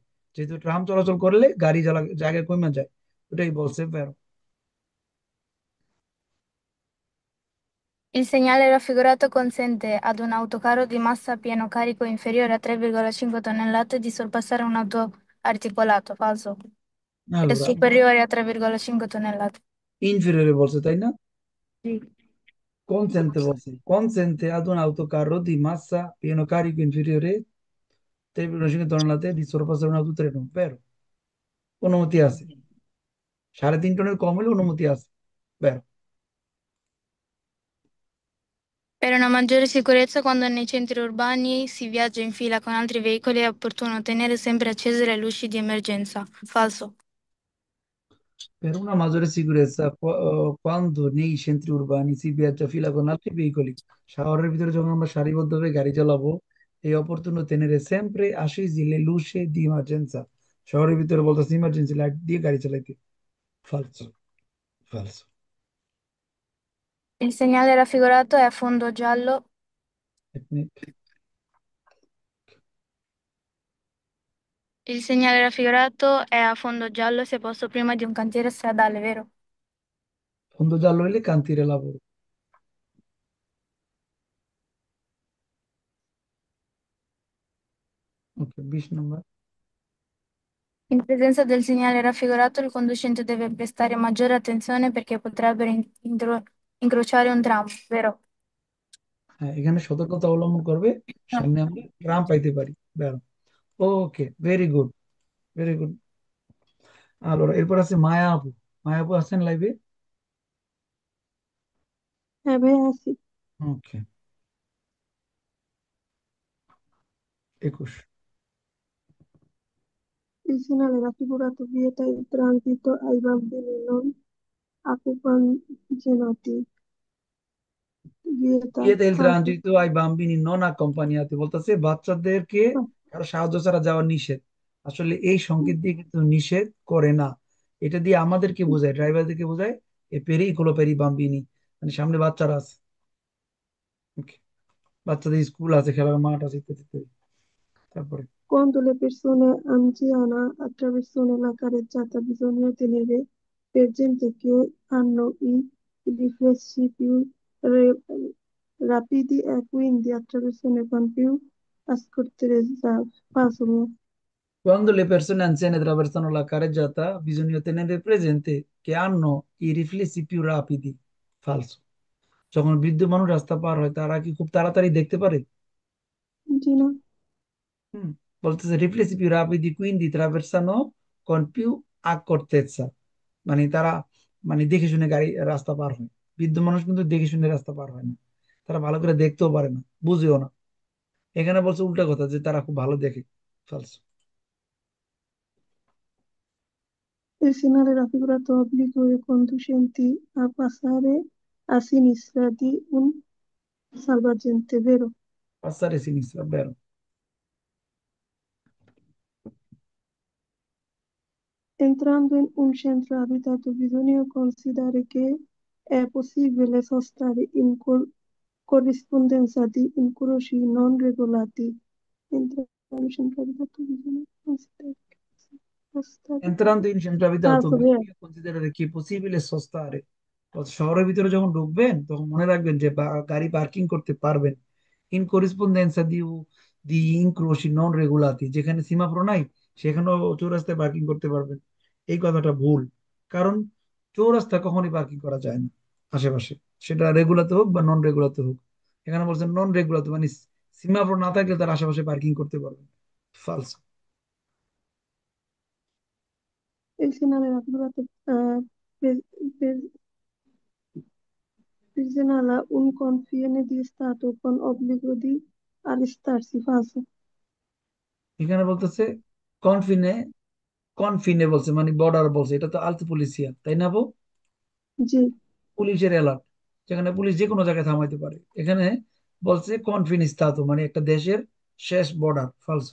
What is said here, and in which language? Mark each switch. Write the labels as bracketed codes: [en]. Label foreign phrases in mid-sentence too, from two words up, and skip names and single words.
[bn] যেহেতু ট্রাম চলাচল করলে গাড়ি চলা জায়গা কমে যায়, ওটাই বলছে বের। [it] Il segnale raffigurato consente ad un autocarro di massa pieno carico inferiore a 3,5 tonnellate di sorpassare un auto articolato, falso, e allora superiore a 3,5 tonnellate. [bn] inferiore বলছে তাই না? [it] Sì. consente বলছে consente ad un autocarro di massa pieno carico inferiore 3,5 tonnellate di sorpassare un autotreno, vero? [bn] অনুমতি আছে, 3.5 টনের কম হলে অনুমতি আছে, [it] vero? Per una maggiore sicurezza, quando nei centri urbani si viaggia in fila con altri veicoli, è opportuno tenere sempre accese le luci di emergenza. Falso. Per una maggiore sicurezza, quando nei centri urbani si viaggia a fila con altri veicoli, [bn] শহরের ভিতরে যখন আমরা সারিবদ্ধভাবে গাড়ি চালাবো, [it] è opportuno tenere sempre accesi le luci di emergenza. [bn] শহরের ভিতরে বলতেছে [en] emergency light [bn] দিয়ে গাড়ি চালাইতে। [it] falso falso Il segnale raffigurato è a fondo giallo. [bn] এক মিনিট। [it] Il segnale raffigurato è a fondo giallo se posto prima di un cantiere stradale, vero? [bn] বন্ধ জাল হইলে কান্তিরে লাভ হবে। ওকে, 20 নম্বর। [it] In presenza del segnale raffigurato, il conducente deve prestare maggiore attenzione perché potrebbero incrociare un tram, vero? [bn] হ্যাঁ, এখানে সতর্কতা অবলম্বন করবে, [it] No. [bn] সামনে আমরা ট্রাম পাইতে পারি, বেরো। ওকে, [en] very good, very good. [bn] আর এরপর আছে মায়া আপু। মায়া আপু আছেন লাইভে? হ্যাঁ ভাই আছি। ওকে, 21। [it] Il segnale raffigurato vieta il transito ai bambini non accompagnati. Vieta বিয়েতে il falso. transito ai bambini non accompagnati [bn] বলতেছে বাচ্চাদেরকে Ah, কারো সাহায্য ছাড়া যাওয়া নিষেধ। আসলে এই সংকেত দিয়ে কিন্তু নিষেধ করে না, এটা দিয়ে আমাদেরকে বোঝায়, ড্রাইভারদেরকে বোঝায় [it] è pericolo per i bambini, [bn] মানে সামনে বাচ্চারা আছে। ওকে, বাচ্চাদের স্কুল আছে, খেলার মাঠ আছে, ইত্যাদি ইত্যাদি। তারপরে [it] quando le persone anziane attraversano la carreggiata bisogna tenere presente che hanno i riflessi più re- rapidi e quindi attraversano con più accortezza. Falso. quando le persone anziane attraversano la carreggiata bisogna tenere presente che hanno i riflessi più rapidi, falso। [bn] যখন বৃদ্ধ মানুষ রাস্তা পার হয় তারা কি খুব তাড়াতাড়ি দেখতে পারে? Gina, হুম, বলতেছে [it] riflessi più rapidi quindi traversano con più accortezza, [bn] মানে তারা মানে দেখে শুনে গাড়ি রাস্তা পার হয়। বৃদ্ধ মানুষ কিন্তু দেখে শুনে রাস্তা পার হয় না, তারা ভালো করে দেখতেও পারে না, বুঝেও না। এখানে বলছে উল্টা কথা, যে তারা খুব ভালো দেখে, [it] falso। il segnale raffigurato obbliga i conducenti a passare a sinistra di un salvagente, vero? passare sinistra, vero? Entrando in un centro abitato bisogna considerare che è possibile sostare in corrispondenza di incroci non regolati. Entrando in un centro abitato bisogna considerare che è possibile sostare. entrando in centro abitato Falso, vero? bisogna considerare che è possibile sostare। [bn] শহরের ভিতরে যখন ঢুকবেন তখন মনে রাখবেন যে গাড়ি পার্কিং করতে পারবেন [it] in corrispondenza di incroci non regolati, [bn] যেখানে সীমাফ্রো নাই সেখানেও চৌরাস্তায় পার্কিং করতে পারবেন। এই কথাটা ভুল, কারণ চৌরাস্তা কখনোই পার্কিং করা যায় না আশেপাশে, সেটা রেগুলাতে হোক বা [it] non regolate [bn] হোক। এখানে বলছেন [it] non regolate, [bn] মানে সীমাফ্রো না থাকলে তার আশেপাশে পার্কিং করতে পারবেন, ফালস। [it] Il segnale raffigurato pre- pre- segnala un confine di Stato con obbligo di arrestarsi. Falso. [bn] এখানে বলতেছে কনফিনে, কনফিনে বলছে মানে বর্ডার বলছে, এটা তো [it] alt polizia [bn] তাই না বো? G. পুলিশের এলার্ট, যেখানে পুলিশ যে কোনো জায়গায় থামাইতে পারে। এখানে বলছে [it] confine stato, [bn] মানে একটা দেশের শেষ বর্ডার, ফালসো।